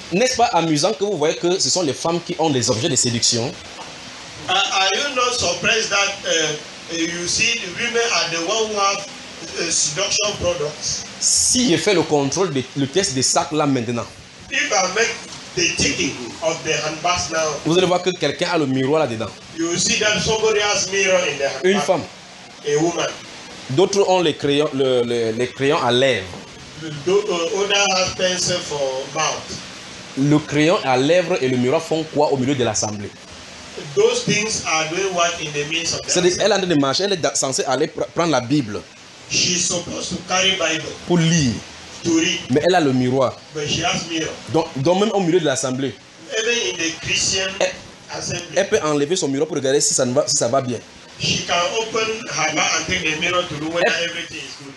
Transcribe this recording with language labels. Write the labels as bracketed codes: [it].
[fr] N'est-ce pas amusant que vous voyez que ce sont les femmes qui ont les objets de séduction? [en] Are you not surprised that you see the women are the ones who have seduction products? [fr] Si je fais le contrôle de le test des sacs là maintenant. [en] If I make the ticking of the handbags now. [fr] Vous allez voir que quelqu'un a le miroir là dedans. [en] You see that somebody has mirror in the handbag. [fr] Une femme. [en] A woman. [fr] D'autres ont les crayons à lèvres. [en] Others have pencil for mouth. [fr] Le crayon à lèvres et le miroir font quoi au milieu de l'assemblée? [en] Those things are doing what in the midst of that. [fr] C'est-à-dire, elle est en train de marcher, elle est censée aller prendre la Bible. [en] She is supposed to carry Bible. [fr] Pour lire. [en] To read. [fr] Mais elle a le miroir. [en] But she has mirror. [fr] Donc même au milieu de l'assemblée. [en] Even in the Christian assembly. [fr] Elle peut enlever son miroir pour regarder si ça ne va, si ça va bien. [en] She can open her mouth and take the mirror to know whether everything is good.